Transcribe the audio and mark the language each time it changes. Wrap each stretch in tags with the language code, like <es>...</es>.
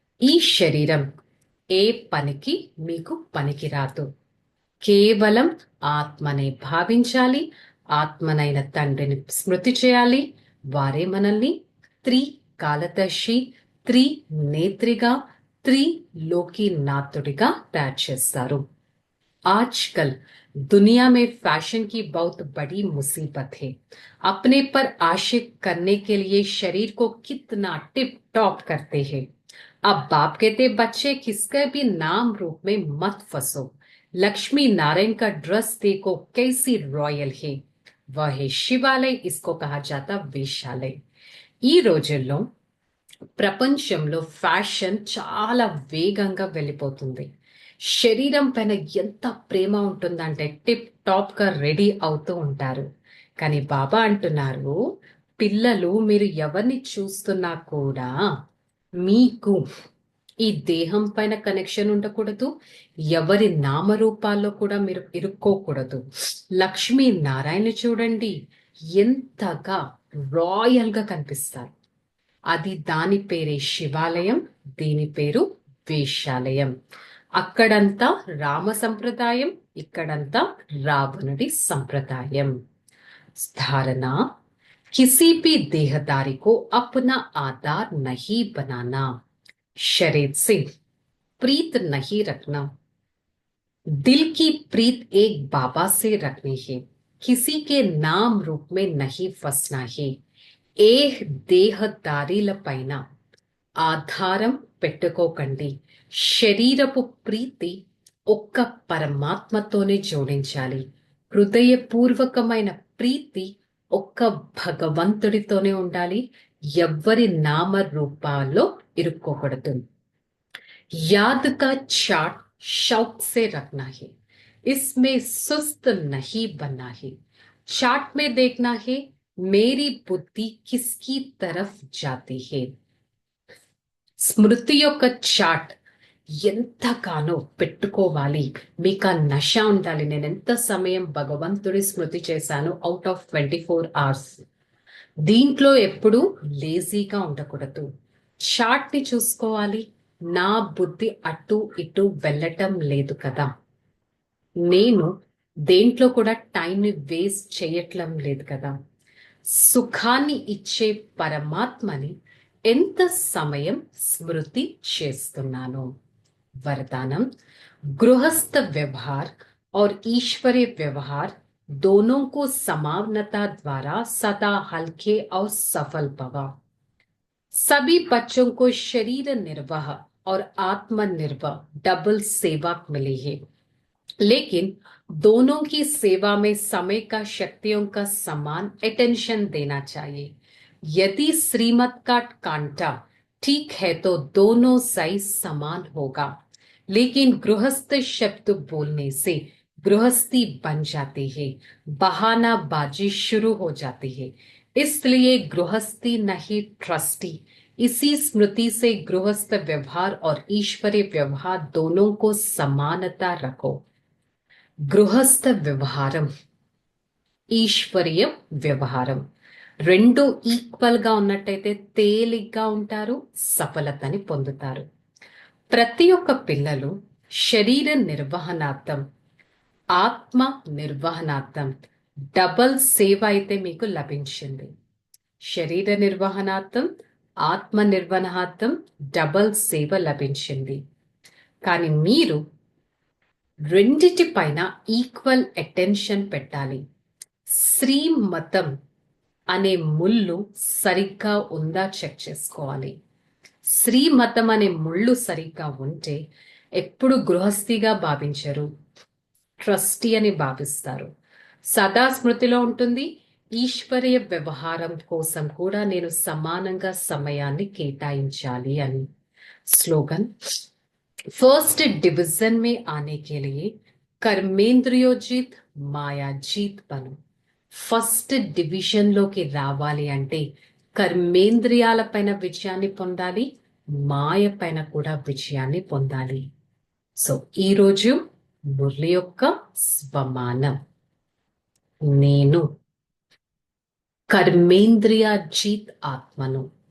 <te>ఈ శరీరం ఏ పనికి మీకు పనికిరాదు. కేవలం ఆత్మనే భావించాలి. ఆత్మనైన తండ్రిని స్మృతి చేయాలి. వారే మనల్ని త్రికాలదర్శి, త్రినేత్రిగా, త్రిలోकीनाथుడిగా తయారు చేస్తారు.</te> <hi>आजकल दुनिया में फैशन की बहुत बड़ी मुसीबत है. अपने पर आशिक करने के लिए शरीर को कितना टिप टॉप करते हैं. अब बाप कहते बच्चे किसके भी नाम रूप में मत फंसो. लक्ष्मी नारायण का ड्रेस देखो कैसी रॉयल है. वह है शिवालय. इसको कहा जाता वेश्यालय.</hi> <te>ఈ రోజుల్లో ప్రపంచంలో ఫ్యాషన్ చాలా వేగంగా వెళ్ళిపోతుంది. శరీరం పైన ఎంత ప్రేమ ఉంటుందంటే టిప్ టాప్ గా రెడీ అవుతూ ఉంటారు. కానీ బాబా అంటున్నారు, పిల్లలు మీరు ఎవరిని చూస్తున్నా కూడా మీకు ఈ దేహం పైన కనెక్షన్ ఉండకూడదు. ఎవరి నామరూపాల్లో కూడా మీరు ఇరుక్కోకూడదు. లక్ష్మీ నారాయణ చూడండి ఎంతగా రాయల్ గా కనిపిస్తారు. అది దాని పేరే శివాలయం, దీని పేరు వేశ్యాలయం. అక్కడంతా రామ సంప్రదాయం, ఇక్కడంతా రావణుడి సంప్రదాయం.</te> <hi>ధారణ, किसी भी देहदारी को अपना आधार नहीं बनाना. शरीर से प्रीत नहीं रखना. दिल की प्रीत एक बाबा से रखनी है. किसी के नाम रूप में नहीं फंसना है.</hi> <te>ఏ దేహదారీల పైన ఆధారం పెట్టుకోకండి. శరీరపు ప్రీతి ఒక్క పరమాత్మతోనే జోడించాలి. హృదయపూర్వకమైన ప్రీతి ఒక్క భగవంతుడితోనే ఉండాలి. ఎవ్వరి నామ రూపాల్లో ఇరుక్కోకూడదు.</te> <hi>याद का चार्ट शौक से रखना है. इसमें सुस्त नहीं बनना है. चार्ट में देखना है मेरी बुद्धि किसकी तरफ जाती है.</hi> <te>స్మృతి యొక్క చార్ట్ ఎంతగానో పెట్టుకోవాలి. మీకు ఆ నష ఉండాలి. నేను ఎంత సమయం భగవంతుడి స్మృతి చేశాను</te> <en>Out of 24 hours.</en> <te>దీంట్లో ఎప్పుడు లేజీగా ఉండకూడదు. చార్ట్ ని చూసుకోవాలి. నా బుద్ధి అటు ఇటు వెళ్ళటం లేదు కదా, నేను దేంట్లో కూడా టైంని వేస్ట్ చేయట్లం లేదు కదా, సుఖాన్ని ఇచ్చే పరమాత్మని ఎంత సమయం స్మృతి చేస్తున్నాను.</te> <hi>वरदानम, गृहस्थ व्यवहार और ईश्वरीय व्यवहार दोनों को समानता द्वारा सदा हल्के और सफल भवा. सभी बच्चों को शरीर निर्वाह और आत्मनिर्वाह डबल सेवा मिली है, लेकिन दोनों की सेवा में समय का शक्तियों का समान अटेंशन देना चाहिए. यदि श्रीमत का कांटा ठीक है तो दोनों साइज समान होगा, लेकिन गृहस्थ शब्द बोलने से गृहस्थी बन जाती है, बहानाबाजी शुरू हो जाती है. इसलिए गृहस्थी नहीं ट्रस्टी. इसी स्मृति से गृहस्थ व्यवहार और ईश्वरीय व्यवहार दोनों को समानता रखो.</hi> <te>గృహస్థ వ్యవహారం, ఈశ్వరీయ వ్యవహారం రెండు ఈక్వల్ గా ఉన్నట్టయితే తేలిగ్గా ఉంటారు, సఫలతని పొందుతారు. ప్రతి ఒక్క పిల్లలు శరీర నిర్వహణార్థం, ఆత్మ నిర్వహణార్థం డబల్ సేవ అయితే మీకు లభించింది. శరీర నిర్వహణార్థం, ఆత్మ నిర్వహణార్థం డబల్ సేవ లభించింది. కానీ మీరు రెండిటి పైన ఈక్వల్ అటెన్షన్ పెట్టాలి. శ్రీమతం అనే ముళ్ళు సరిగ్గా ఉందా చెక్ చేసుకోవాలి. శ్రీమతం అనే ముళ్ళు సరిగ్గా ఉంటే ఎప్పుడు గృహస్థిగా భావించరు, ట్రస్టీ అని భావిస్తారు. సదా స్మృతిలో ఉంటుంది, ఈశ్వరీయ వ్యవహారం కోసం కూడా నేను సమానంగా సమయాన్ని కేటాయించాలి అని.</te> <hi>स्लोगन, फर्स्ट डिवीजन में आने के लिए कर्मेंद्रियोजित</hi> <te>మాయాజీత్ బను. ఫస్ట్ డివిజన్ లోకి రావాలి అంటే కర్మేంద్రియాల పైన విజయాన్ని పొందాలి, మాయ పైన కూడా విజయాన్ని పొందాలి. సో ఈరోజు మురళి యొక్క స్వమానం, నేను కర్మేంద్రియాజీత్ ఆత్మను.</te>